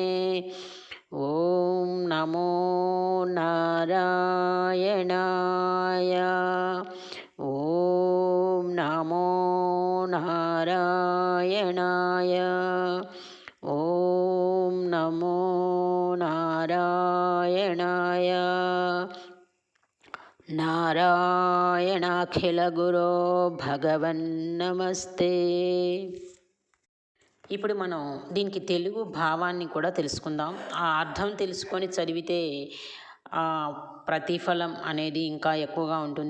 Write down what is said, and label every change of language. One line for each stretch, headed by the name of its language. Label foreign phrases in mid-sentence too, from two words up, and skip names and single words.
Sanskrit: ॐ नमो नारायणाय ॐ नमो नारायणाय ॐ नमो नारायणाय नारायणाखिलगुरो भगवन्नमस्ते.
Telugu: ఇప్పుడు మనం దీనికి తెలుగు భావాన్ని కూడా తెలుసుకుందాం. ఆ అర్థం తెలుసుకొని చదివితే ప్రతిఫలం అనేది ఇంకా ఎక్కువగా ఉంటుంది.